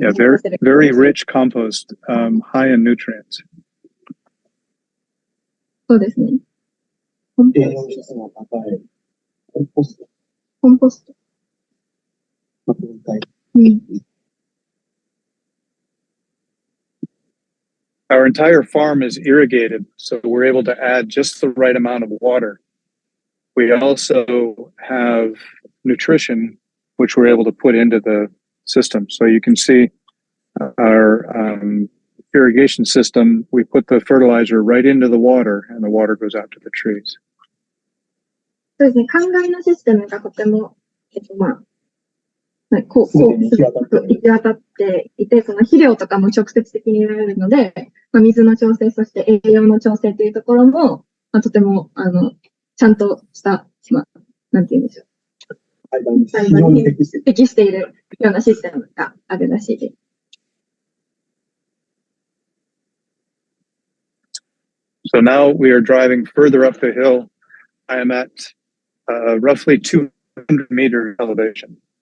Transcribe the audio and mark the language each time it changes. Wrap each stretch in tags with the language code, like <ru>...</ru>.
<en>Yeah, very rich compost, high in nutrients.</en> <ja>そうですね。栄養質の高いコンポスト。コンポスト。分解。</ja> <en>Our entire farm is irrigated, so we're able to add just the right amount of water. We also have nutrition, which we're able to put into the system. So you can see our irrigation system, we put the fertilizer right into the water, and the water goes out to the trees.</en> <ja>そうですね。灌漑のシステムがとても、まあ、こう、行き渡っていて、その肥料とかも直接的に得られるので、水の調整、そして栄養の調整というところも、とても、ちゃんとした、なんて言うんでしょう。栽培に適しているようなシステムがあるらしいです。</ja> <en>So now we are driving further up the hill. I am at roughly 200 meter elevation.</en>